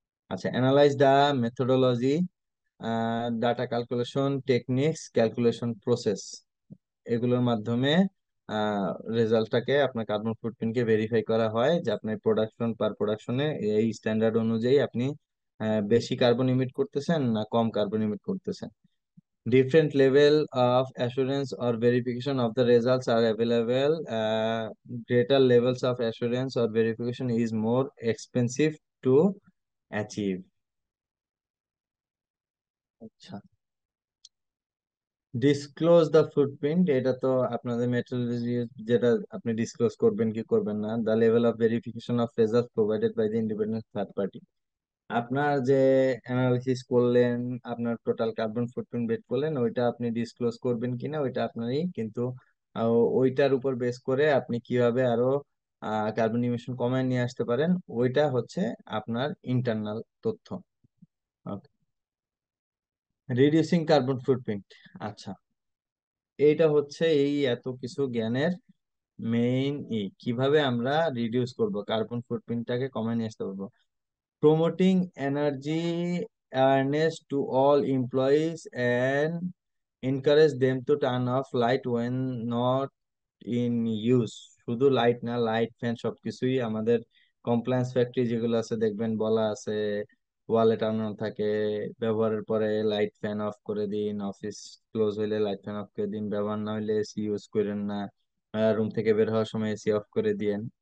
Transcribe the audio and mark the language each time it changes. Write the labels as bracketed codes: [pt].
[bn] আচ্ছা, [en] analyse the methodology, [bn] data calculation techniques, calculation process, এগুলোর মাধ্যমে রেজাল্টটাকে আপনার কার্বন ফুটপ্রিন্টকে ভেরিফাই করা হয় যে আপনার প্রোডাকশন পার প্রোডাকশনে এই স্ট্যান্ডার্ড অনুযায়ী আপনি বেশি কার্বন ইমিট করতেছেন না কম কার্বন ইমিট করতেছেন। [en] Different level of assurance or verification of the results are available. Greater levels of assurance or verification is more expensive to achieve. [bn] আচ্ছা, [en] disclose the footprint, [bn] এটা তো আপনাদের মেট্রোলজি, যেটা আপনি ডিসক্লোজ করবেন কি করবেন না। [en] the level of verification of result provided by the independent third party, [bn] আপনার যে অ্যানালিসিস করলেন, আপনার টোটাল কার্বন ফুটপ্রিন্ট বের করলেন, ওইটা আপনি ডিসক্লোজ করবেন কিনা ওইটা আপনারই, কিন্তু ওইটার উপর বেস করে আপনি কিভাবে আরো কার্বন ইমিশন কমায় নিয়ে আসতে পারেন, ওইটা হচ্ছে আপনার ইন্টারনাল তথ্য। [en] Reducing carbon footprint. [bn] আচ্ছা, এইটা হচ্ছে এই এত কিছু জ্ঞানের মেইন কিভাবে আমরা রিডিউস করব কার্বন ফুটপ্রিন্টটাকে কমায় নিয়ে আসতে পারবো। [en] Promoting energy awareness to all employees and encourage them to turn off light when not in use। [bn] শুধু লাইট না, লাইট ফ্যান সবকিছুই আমাদের কমপ্লায়েন্স ফ্যাক্টরি যেগুলো আছে দেখবেন বলা আছে, ওয়ালে টানানো থাকে, ব্যবহারের পরে লাইট ফ্যান অফ করে দিন, অফিস ক্লোজ হইলে লাইট ফ্যান অফ করে দিন, ব্যবহার না হইলে এসি ইউজ করেন না, রুম থেকে বের হওয়ার সময় এসি অফ করে দিয়েন।